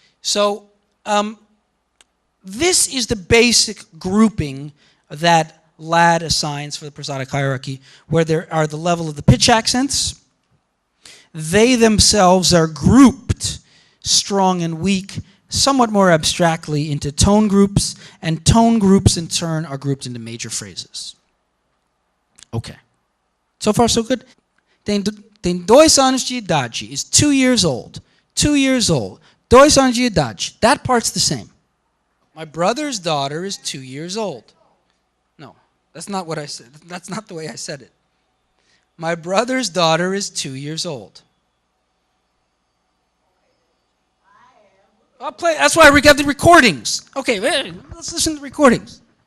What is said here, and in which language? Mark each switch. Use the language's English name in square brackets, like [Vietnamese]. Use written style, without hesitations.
[English] So this is the basic grouping that Ladd assigns for the prosodic hierarchy, where there are the level of the pitch accents. They themselves are grouped, strong and weak, somewhat more abstractly into tone groups, and tone groups in turn are grouped into major phrases. Okay. So far, so good? [Portuguese] Tem 2 anos de idade [English] is 2 years old. 2 years old. [Portuguese] 2 anos de idade. [English] That part's the same. My brother's daughter is 2 years old. No, that's not what I said. That's not the way I said it. My brother's daughter is 2 years old. I'll play. That's why we got the recordings. Okay, let's listen to the recordings.